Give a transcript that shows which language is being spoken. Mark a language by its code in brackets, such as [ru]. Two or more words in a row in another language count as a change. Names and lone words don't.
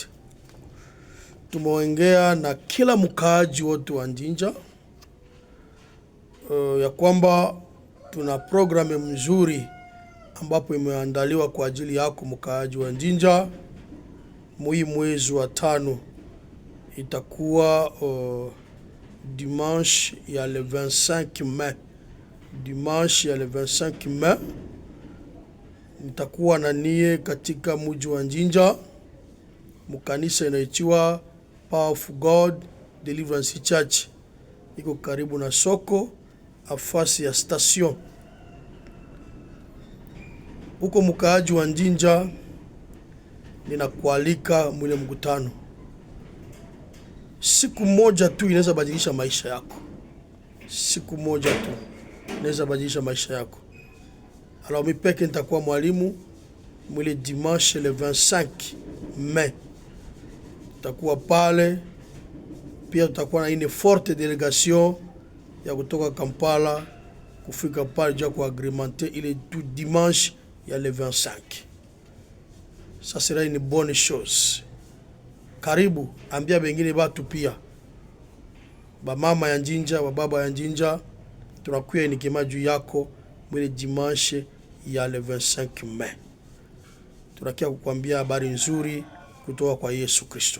[sw] Tumeongea na kila mkaaji wote wa Njinja ya kwamba tuna programu mzuri ambapo imeandaliwa kwa ajili yako mkaaji wa Njinja. Mwezi wa 5 itakuwa dimanche ya [fr] le 25 mai. [sw] Dimanche ya [fr] le 25 mai [sw] nitakuwa na nie katika mji wa Njinja, mkanisa inaitwa Power of God Deliverance Church. Iko karibu na soko afasi ya station. Huko mkaaji wa Njinja, ninakualika mwile mkutano. Siku moja tu inaweza badilisha maisha yako. Siku moja tu inaweza badilisha maisha yako. Alors mimi peke nitakuwa mwalimu mwile [fr] dimanche le 25 mai. [sw] Tutakuwa pale. Pia tutakuwa na [fr] une forte délégation [sw] ya kutoka Kampala kufika pale ja kuagreementer ile [fr] tout dimanche [sw] ya le 25. [fr] Ça sera une bonne chose. [sw] Karibu, ambia bengine batu pia. Ba mama ya Njinja, ba baba ya Njinja, tunakuya nikema juu yako mwile dimanche ya [fr] le 25 mai. [sw] Tunakia kukwambia habari nzuri kutoka kwa Yesu Kristo.